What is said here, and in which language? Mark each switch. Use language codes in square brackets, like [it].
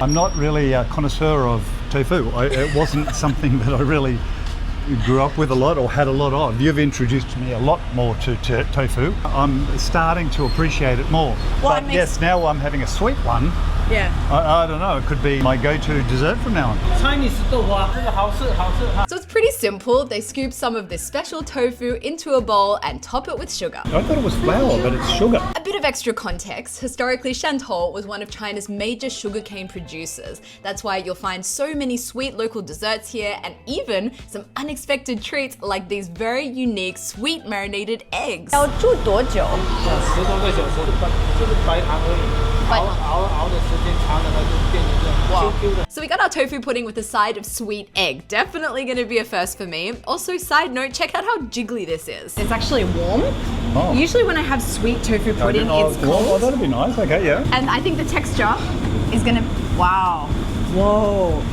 [en] I'm not really a connoisseur of tofu. It wasn't something that I really grew up with a lot or had a lot of. You've introduced me a lot more to tofu. I'm starting to appreciate it more. Well, but yes, now I'm having a sweet one. Yeah. I don't know, it could be my go-to dessert from now on. [zh] Chinese 豆花，这个好吃，好吃。 [en] So it's pretty simple. They scoop some of this special tofu into a bowl and top it with sugar. I thought it was flour, but it's sugar. A bit of extra context. Historically, Shantou was one of China's major sugarcane producers. That's why you'll find so many sweet local desserts here and even some unexpected treats like these very unique sweet marinated eggs. [zh] 要煮多久 10多个小时，就是白糖而已。熬的时间长了，它就变成这样 Q Q 的。 [en] So we got our tofu pudding with a side of sweet egg. Definitely going to be a first for me. Also, side note, check out how jiggly this is. It's actually warm. Oh. Usually when I have sweet tofu pudding, it's cold. Oh, that'd be nice. Okay, yeah. And I think the texture is gonna, wow. Whoa.